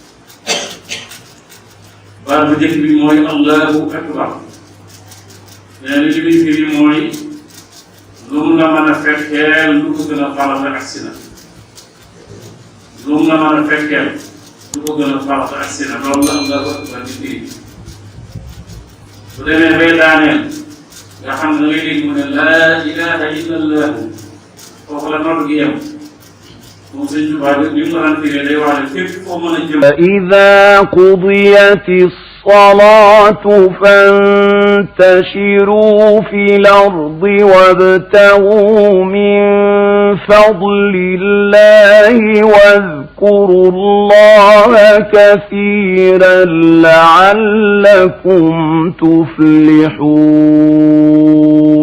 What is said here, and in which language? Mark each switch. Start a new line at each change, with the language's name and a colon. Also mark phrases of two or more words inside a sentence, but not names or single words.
Wolof: baat bu njëkk bi mooy
Arabic: الله أكبر
Wolof: nee na li muy firi mooy lu mu la mën a fekkeel lu ko gën a farata agsi na lu mu la mën a fekkeel lu ko gën a farata agsi na loolu la
Arabic: الله أكبر
Wolof: di firi bu demee bay daaneel nga xam ne da ngay dégg mu ne
Arabic: لا إله إلا الله
Wolof: foofu la nodd gi yem moom sëñ Tuubaa bi mu daan firee day wax ne fépp foo mën a jëm
Arabic: فإذا قضيت الصلاة فانتشروا في الأرض وابتغوا من فضل الله واذكروا الله كثيرا لعلكم تفلحون